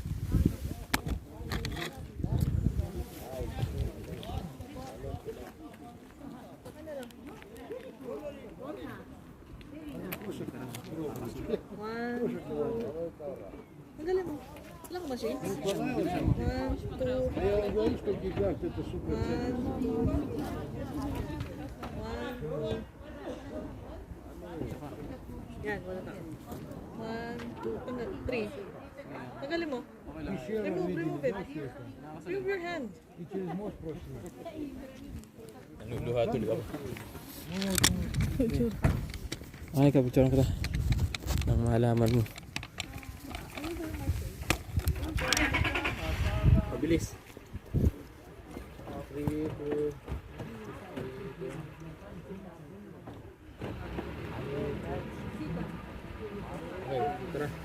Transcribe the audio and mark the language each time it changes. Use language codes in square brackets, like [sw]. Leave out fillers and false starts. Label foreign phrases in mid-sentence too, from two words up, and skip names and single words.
[tl] Magaling mo. Wala ka ba shades? 1, 2, [ru] Я говорю, что Geghard это супер. [tl] 1, 2. Yan, wala ka. 1, 2, 3. Magaling mo. [en] Remove it. Remove your hand. [ru] И через мост просто. [tl] Naluluha tuloy ako. Ay, kapicturan kita. Nang malaman mo. Mabilis. 3, 2. Okay, tara.